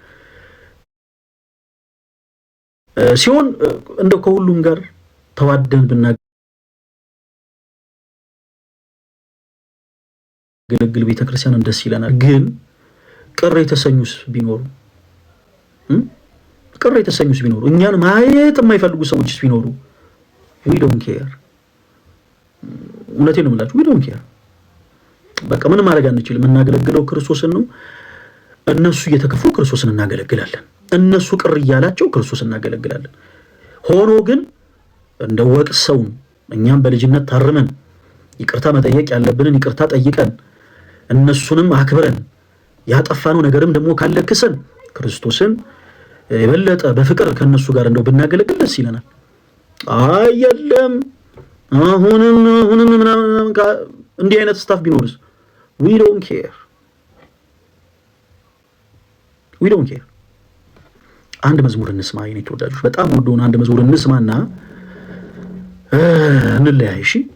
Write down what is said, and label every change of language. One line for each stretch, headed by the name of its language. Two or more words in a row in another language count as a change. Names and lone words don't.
Amharic: ሲሆን እንደው ከሁሉም ጋር ተዋደን ብናገለግል ቤተክርስቲያንን ደስ ይለናል። ግን ቅር የተሰኙስ ቢኖሩ እኛን ማየት የማይፈልጉ ሰዎችስ ቢኖሩ
English: we don't care።
Amharic: እውነቴን ነው የምላችሁ
English: we don't care።
Amharic: በቃ ምንም ማድረግ አንችልም። እናገለግለው ክርስቶስን ነው። እነሱ እየተከፉ ክርስቶስን እናገለግላለን። እነሱ ቅር እያላቸው ክርስቶስን እናገለግላለን። ሆኖ ግን እንደ ወቅሰው እኛም በልጅነት ታርመን ይቅርታ መጠየቅ ያለብንን ይቅርታ ጠይቀን እነሱንም አክብረን ያጠፋነው ነገርም ደግሞ ካለክሰን ክርስቶስን የበለጠ በፍቅር ከነሱ ጋር እንደው ብናገለግል ደስ ይለናል። አይደለም አሁንም እንዲህ አይነት ስታፍ ቢኖርስ
English: we don't care።
Amharic: አንድ መዝሙር እንስማ የኔ ተወዳጆች፣ በጣም ወዶን አንድ መዝሙር እንስማና እንለያይ። እሺ